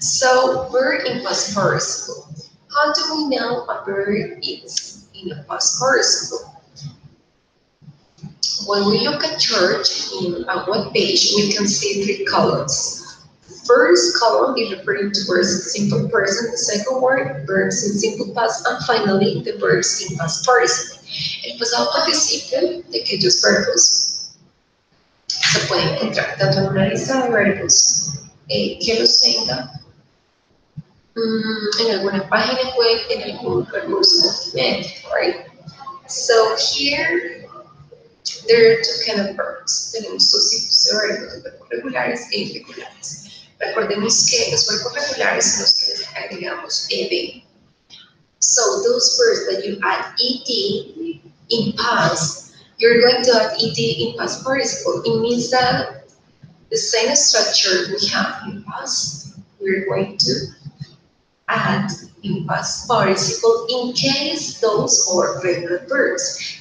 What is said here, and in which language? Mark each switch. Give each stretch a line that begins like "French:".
English: So verb in past participle. How do we know a verb is in a past participle? When we look at church in a web page, we can see three columns. First column is referring to verbs in simple present, the second one, verbs in simple past, and finally, the verbs in past participle.
Spanish: El pasado participle de aquellos verbos se puede encontrar tanto en una lista de verbos que los tenga en alguna página web, en algún recurso multimedia, right?
English: So here, there are two kind of verbs.
Spanish: Tenemos dos tipos de verbos, los verbos regulares e irregulares. Recordemos que los verbos regulares son los que les agregamos ed.
English: So those verbs that you add ed in past, you're going to add ed in past participle. It means that the same structure we have in past, we're going to add in past participle in case those are regular verbs.